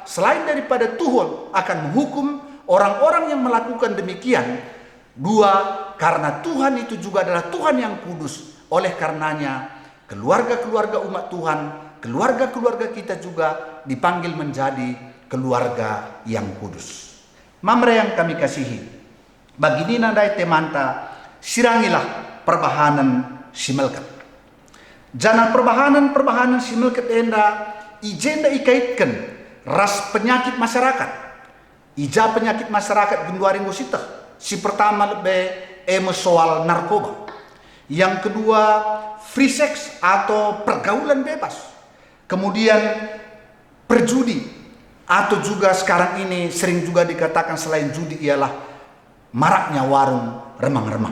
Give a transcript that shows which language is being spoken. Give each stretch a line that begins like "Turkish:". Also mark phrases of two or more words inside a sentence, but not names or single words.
Indonesian: Selain daripada Tuhan akan menghukum orang-orang yang melakukan demikian, dua, karena Tuhan itu juga adalah Tuhan yang kudus. Oleh karenanya keluarga-keluarga umat Tuhan, keluarga-keluarga kita juga dipanggil menjadi keluarga yang kudus. Mamre yang kami kasihi,
Batak Karo: bagi nina dai temanta, sirangilah perbahanan si melkat. Jangan perbahanan si melkat enda ijenda ikaitkan ras penyakit masyarakat. Ija penyakit masyarakat genduaring gosita.
Indonesian: Si pertama lebih soal narkoba. Yang kedua
English: free sex
Indonesian: atau pergaulan bebas. Kemudian perjudi, atau juga sekarang ini sering juga dikatakan selain judi ialah maraknya warung remang-remang.